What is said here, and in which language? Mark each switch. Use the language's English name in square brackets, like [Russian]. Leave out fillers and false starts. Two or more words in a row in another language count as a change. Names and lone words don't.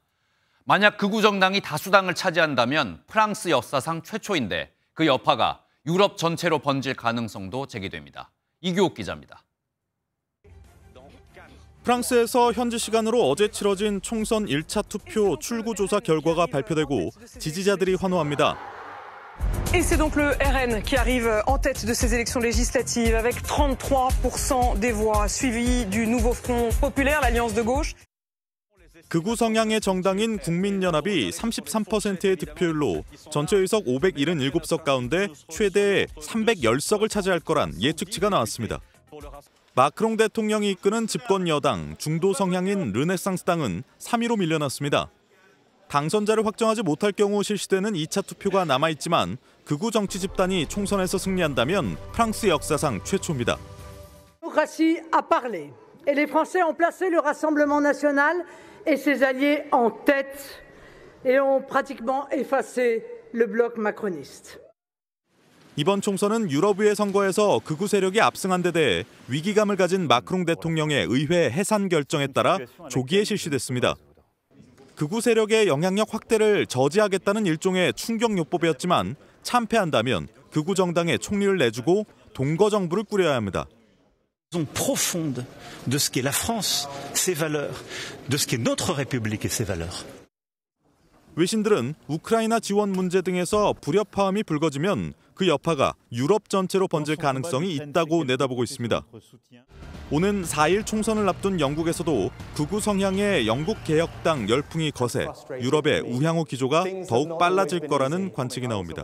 [Korean] 만약 극우 정당이 다수당을 차지한다면 프랑스 역사상 최초인데 그 여파가 유럽 전체로 번질 가능성도 제기됩니다. 이규옥 기자입니다. 프랑스에서 현지 시간으로 어제 치러진 총선 1차 투표 출구조사 결과가 발표되고 지지자들이 환호합니다. [French] Et c'est donc le RN qui arrive en tête de ces élections législatives avec 33% des voix, suivi du nouveau Front populaire, l'Alliance de gauche. [Korean] 극우 성향의 정당인 국민연합이 33%의 득표율로 전체 의석 577석 가운데 최대 310석을 차지할 거란 예측치가 나왔습니다. 마크롱 대통령이 이끄는 집권 여당 중도 성향인 르네상스당은 3위로 밀려났습니다. 당선자를 확정하지 못할 경우 실시되는 2차 투표가 남아있지만 극우 정치 집단이 총선에서 승리한다면 프랑스 역사상 최초입니다. [French] Démocratie a parlé et les Français ont placé le Rassemblement national et ses alliés en tête et ont pratiquement effacé le bloc macroniste. [Korean] 이번 총선은 유럽의회 선거에서 극우 세력이 압승한 데 대해 위기감을 가진 마크롱 대통령의 의회 해산 결정에 따라 조기에 실시됐습니다. 극우 세력의 영향력 확대를 저지하겠다는 일종의 충격요법이었지만 참패한다면 극우 정당의 총리를 내주고 동거 정부를 꾸려야 합니다. [French] profonde de ce qu'est la France, ses valeurs, de ce qu'est notre République et ses valeurs. [Korean] 외신들은 우크라이나 지원 문제 등에서 불협화음이 불거지면 그 여파가 유럽 전체로 번질 가능성이 있다고 내다보고 있습니다. 오는 4일 총선을 앞둔 영국에서도 극우 성향의 영국 개혁당 열풍이 거세 유럽의 우향우 기조가 더욱 빨라질 거라는 관측이 나옵니다.